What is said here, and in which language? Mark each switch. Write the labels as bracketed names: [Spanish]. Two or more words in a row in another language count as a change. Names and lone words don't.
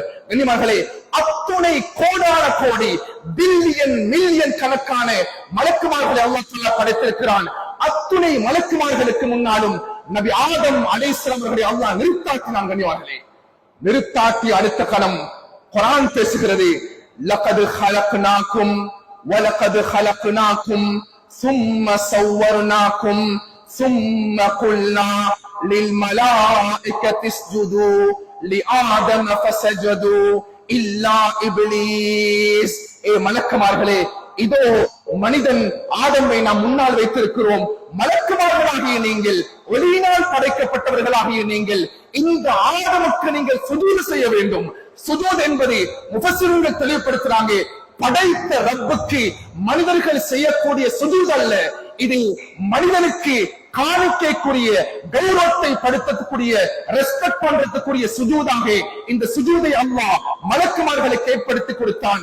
[Tamil] கண்ணியமானவர்களே, அத்துணை கோடான கோடி பில்லியன் மில்லியன் கணக்கான மலக்குமார்களை அல்லாஹ் தஆலா படைத்திருக்கிறான். அத்துணை மலக்குமார்களுக்கு முன்னாலும் நபி ஆதம் அலைஹிஸ்ஸலாம் அவர்களை அல்லாஹ் நிறுத்தாட்டினான். கண்ணியமானவர்களே, நிறுத்தாட்டி அடுத்த கணம் குர்ஆன் பேசுகிறது, [Arabic] லகத் خلقناكم ولقد خلقناكم ثم صورناكم ثم قلنا للملائكة اسجدوا لآدم فسجدوا إلا إبليس. [Tamil] மலக்குமார்களே, இதோ மனிதன் ஆதமை நாம் முன்னால் வைத்திருக்கிறோம். மலக்குமார்களாகிய நீங்கள், ஒளியினால் படைக்கப்பட்டவர்களாகிய நீங்கள் இந்த ஆதமுக்கு நீங்கள் சுஜூது செய்ய வேண்டும். சுஜூத் என்பது முஃபஸ்ஸிரீன்கள் தெளிவுபடுத்துறாங்க, படைத்த ரப்புக்கு மனிதர்கள் செய்யக்கூடிய சுஜூத் அல்ல, இது மனிதனுக்கு காணிக்கைக்குரிய கௌரவத்தை படுத்தக்கூடிய ரெஸ்பெக்ட் பண்றதுக்குரிய சுஜூதாக இந்த சுஜூதை அல்லாஹ் மலக்குமார்களுக்கு ஏற்படுத்தி கொடுத்தான்.